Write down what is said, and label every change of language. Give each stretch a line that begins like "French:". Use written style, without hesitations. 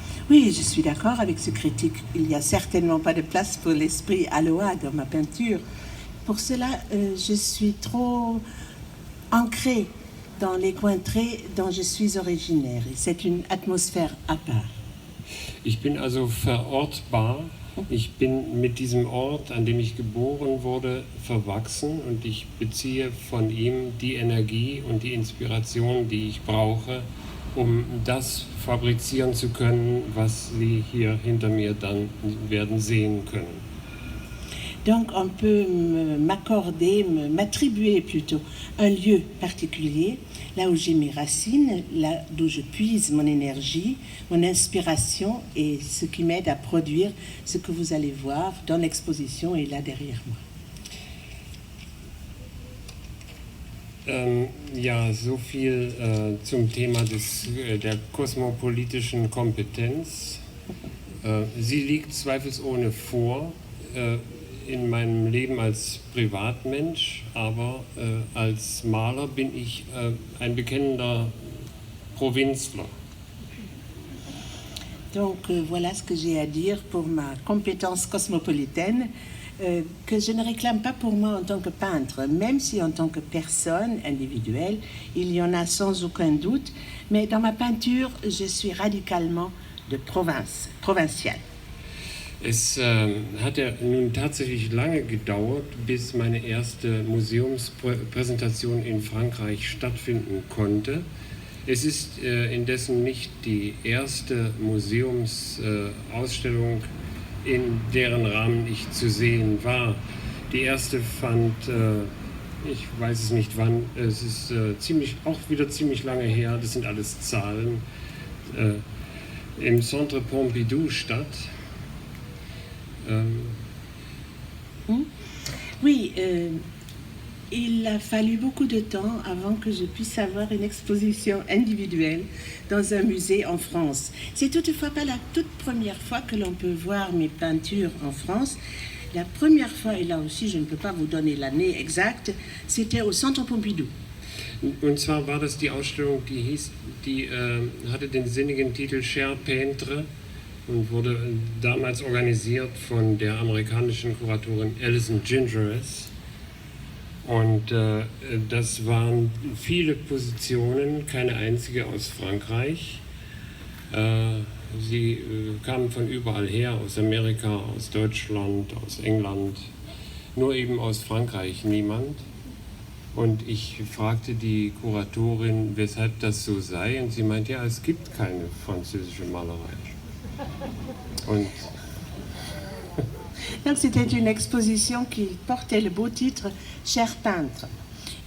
French: Oui, je suis d'accord avec ce critique. Il n'y a certainement pas de place pour l'esprit aloha dans ma peinture. Pour cela, je suis trop ancrée dans les contrées dont je suis originaire. Et c'est une atmosphère à part.
German: Ich bin also verortbar. Ich bin mit diesem Ort, an dem ich geboren wurde, verwachsen und ich beziehe von ihm die Energie und die Inspiration, die ich brauche, um das fabrizieren zu können, was Sie hier hinter mir dann werden sehen können.
French: Donc on peut m'accorder, m'attribuer plutôt un lieu particulier, là où j'ai mes racines, là d'où je puise mon énergie, mon inspiration et ce qui m'aide à produire ce que vous allez voir dans l'exposition et là derrière moi.
German: Ja, so viel zum Thema der kosmopolitischen Kompetenz. Sie liegt zweifelsohne vor in meinem Leben als Privatmensch, aber als Maler bin ich ein bekennender Provinzler.
French: Donc voilà ce que j'ai à dire pour ma compétence cosmopolitaine. Que je ne réclame pas pour moi en tant que peintre, même si en tant que personne individuelle, il y en a sans aucun doute, mais dans ma peinture, je suis radicalement de province, provinciale.
German: Es hat ja nun tatsächlich lange gedauert, bis meine erste Museumspräsentation in Frankreich stattfinden konnte. Es ist indessen nicht die erste Museumsausstellung, in deren Rahmen ich zu sehen war. Die erste fand, ich weiß es nicht wann, es ist auch wieder ziemlich lange her, das sind alles Zahlen, im Centre Pompidou statt.
French: Oui, il a fallu beaucoup de temps avant que je puisse avoir une exposition individuelle dans un musée en France. C'est toutefois pas la toute première fois que l'on peut voir mes peintures en France. La première fois, et là aussi je ne peux pas vous donner l'année exacte, c'était au Centre Pompidou.
German: Und zwar war das die Ausstellung, die hatte den sinnigen Titel Cher Peintre und wurde damals organisiert von der amerikanischen Kuratorin Alison Gingeres. Und das waren viele Positionen, keine einzige aus Frankreich. Sie kamen von überall her, aus Amerika, aus Deutschland, aus England, nur eben aus Frankreich niemand. Und ich fragte die Kuratorin, weshalb das so sei, und sie meinte, ja, es gibt keine französische Malerei. Und
French: Donc c'était une exposition qui portait le beau titre « Cher peintre ».